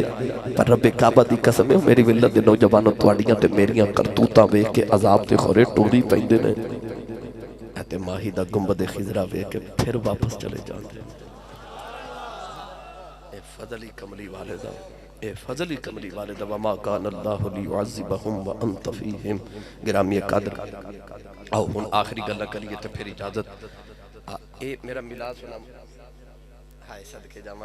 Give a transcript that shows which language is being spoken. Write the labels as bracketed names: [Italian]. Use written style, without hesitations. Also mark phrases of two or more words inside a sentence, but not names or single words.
[Punjabi] پر ربِ کعبہ دی قسم ہے میری ولت دے نوجوانو تہاڈیاں تے میریاں کرتوتاں ویکھ کے عذاب تے خورے ٹوری پیندے نے. تے ماہی دا گنبد خضرا ویکھ کے فیر واپس چلے جاندے. اے فضلی کملی والے دا، اے فضلی کملی والے دا. [Arabic] وما كان الله ليعذبهم وأنت فيهم. [Punjabi] گرامی قدر آؤ ہن آخری گلا کریے تے فیر اجازت. اے میرا میلاد سنا ہائے صدقے جاواں.